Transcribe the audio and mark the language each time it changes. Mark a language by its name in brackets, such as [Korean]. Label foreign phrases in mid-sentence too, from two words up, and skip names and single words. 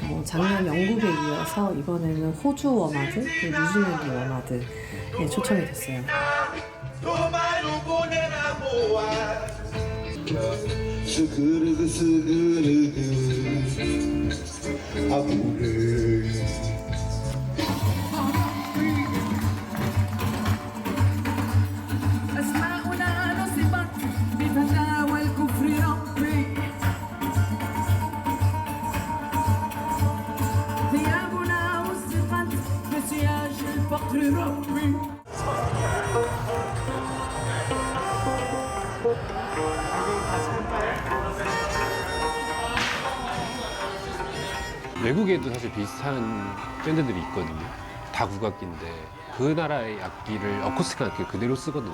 [Korean] 작년 영국에 이어서 이번에는 호주 워마드, 그리고 뉴질랜드 워마드에 초청이 됐어요. 스그르그 스그르그 아부르 [Arabic] أسماؤنا نصبت بفتاوى الكفر ربي ثيابنا وثقت بسياج الفقر ربي [Korean] 외국에도 사실 비슷한 밴드들이 있거든요. 다 국악기인데 그 나라의 악기를 어쿠스틱한 악기를 그대로 쓰거든요.